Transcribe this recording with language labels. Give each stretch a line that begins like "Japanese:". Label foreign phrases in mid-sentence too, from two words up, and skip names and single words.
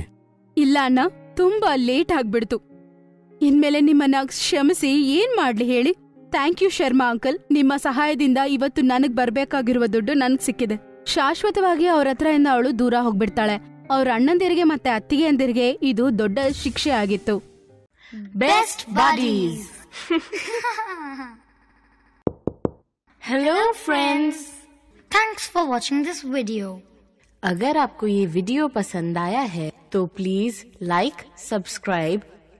Kannada: ಇಲ್ಲ ಅಣ್ಣ, ತುಂಬಾ ಲೇಟ್ ಆಗ್ಬಿಡ್ತು. ಇನ್ಮೇಲೆ ನಿಮ್ಮನ್ನ ಕ್ಷಮಿಸಿ ಏನ್ ಮಾಡ್ಲಿ ಹೇಳಿ.
English: thank you Sharma uncle.
Kannada: ನಿಮ್ಮ ಸಹಾಯದಿಂದ ಇವತ್ತು ನನಗ್ ಬರ್ಬೇಕಾಗಿರುವ ದುಡ್ಡು ನನಗ್ ಸಿಕ್ಕಿದೆ. ಶಾಶ್ವತವಾಗಿ ಅವ್ರ ಹತ್ರದಿಂದ ಅವಳು ದೂರ ಹೋಗ್ಬಿಡ್ತಾಳೆ. ಅವ್ರ ಅಣ್ಣಂದಿರಿಗೆ ಮತ್ತೆ ಅತ್ತಿಗೆಯಂದಿರಿಗೆ ಇದು ದೊಡ್ಡ ಶಿಕ್ಷೆ ಆಗಿತ್ತು.
English: best buddies. hello friends, thanks for watching this video.
Hindi: अगर आपको ये वीडियो पसंद आया है तो
English: please like, subscribe